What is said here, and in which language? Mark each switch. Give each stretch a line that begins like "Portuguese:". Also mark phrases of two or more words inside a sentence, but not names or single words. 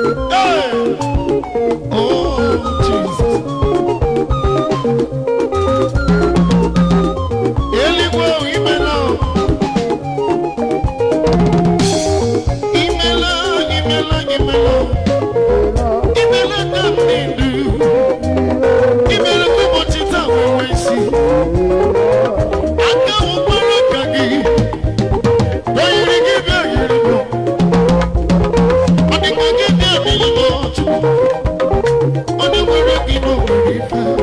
English: Hey! Oh, Jesus.
Igbo: Eluigwe, imela. Imela, imela, imela. Imela ka m dị ndụ. Imela ka ụbọchị taa wee nwee isi. Aka m kpọrọ ka gị. O yiri gị bịa, yiri m. Ọ dịkwa gị bịa, yiri m, Chukwu. Onye nwere gị na o nwere ife.